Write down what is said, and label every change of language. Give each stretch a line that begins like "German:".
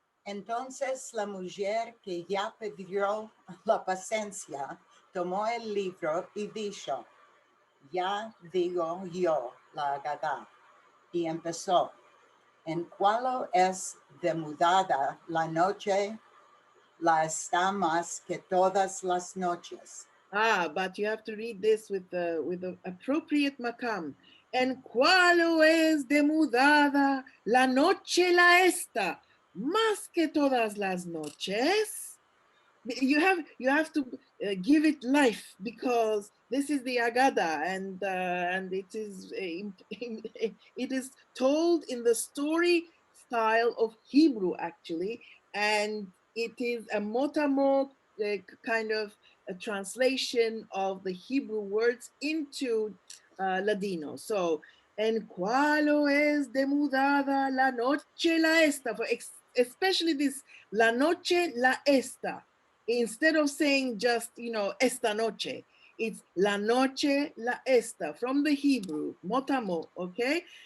Ladino: Entonces la mujer que ya perdió la paciencia tomó el libro y dijo, ya digo yo la Agadá. Y empezó, en cuál es demudada la noche, la está más que todas las noches.
English: But you have to read this with the appropriate makam.
Ladino: En cuál es demudada la noche la esta, más que todas las noches.
English: you have to give it life, because this is the Agada, and it is it is told in the story style of Hebrew actually, and it is a motamo kind of a translation of the Hebrew words into Ladino.
Ladino: So, en cualo es demudada la noche la esta,
English: especially this
Ladino: la noche la esta.
English: Instead of saying just, esta noche, it's la noche la esta from the Hebrew, motamo, okay?